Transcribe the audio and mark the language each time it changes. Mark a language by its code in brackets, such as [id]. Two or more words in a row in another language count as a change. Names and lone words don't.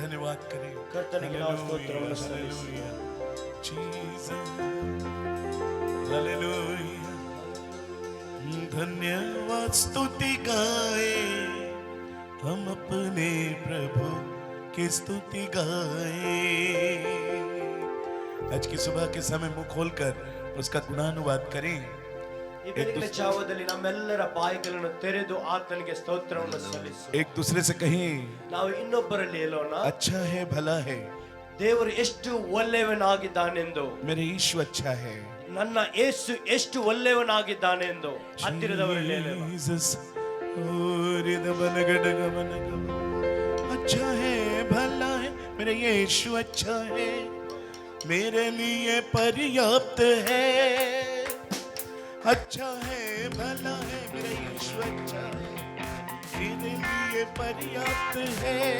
[hi] ಧನ್ಯವಾद करें। [kn] ಕರ್ತನಿಗೆ ನಾವು ಸ್ತೋತ್ರವನ್ನು ಸಲ್ಲಿಸುತ್ತೇವೆ। [hi] हालेलुया, धन्यवाद स्तुति गाए हम अपने प्रभु की स्तुति गाए। आज की सुबह के समय मुंह खोलकर उसका गुणानुवाद करें। [kn] ಈ ಬೆಳಗಿನ ಜಾವದಲ್ಲಿ ನಮ್ಮೆಲ್ಲರ ಬಾಯಿಗಳನ್ನು ತೆರೆದು ಆತನಿಗೆ ಸ್ತೋತ್ರವನ್ನು ಸಲ್ಲಿಸೋಣ। [hi] एक दूसरे से कहें, [kn] ನಾವು ಇನ್ನೊಬ್ಬರಲ್ಲಿ ಹೇಳೋಣ, [hi] अच्छा है, भला है, [kn] ದೇವರು ಎಷ್ಟು ಒಳ್ಳೆಯವನಾಗಿದ್ದಾನೆಂದು, [hi] मेरे यीशु अच्छा है, [kn] ನನ್ನ ಯೇಸು ಎಷ್ಟು ಒಳ್ಳೆಯವನಾಗಿದ್ದಾನೆಂದು ಹತ್ತಿರದವರಲ್ಲಿ ಹೇಳೋಣ। [hi] Jesus, अच्छा है, भला है, मेरे यीशु अच्छा है, मेरे लिए पर्याप्त है। अच्छा है, भला है, मेरा यीशु अच्छा है, मेरे लिए पर्याप्त है।